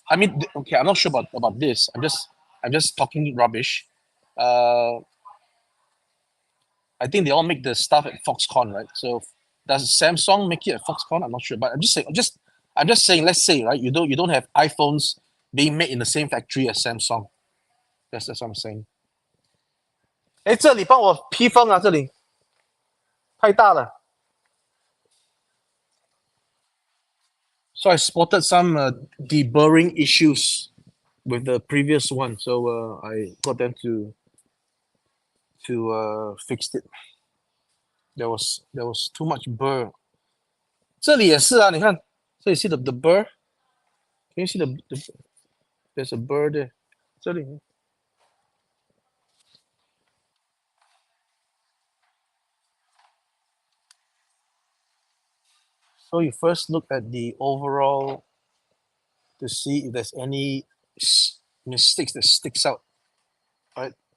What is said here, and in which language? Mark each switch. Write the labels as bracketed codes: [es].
[en] I mean, okay, I'm not sure about this. I'm just talking rubbish. Uh, I think they all make the stuff at Foxconn, right? So does Samsung make it at Foxconn? I'm not sure, but I'm just saying. Let's say, right, you don't have iPhones being made in the same factory as Samsung. That's what I'm saying. [zh] 哎，这里帮我披风啊，这里太大了。 [en] So I spotted some deburring issues with the previous one, so I got them to fix it. There was too much burr. [zh] 这里也是啊，你看，这里 [en] see the burr? Can you see the there's a burr there? 这里 So you first look at the overall to see if there's any mistakes that sticks out, right?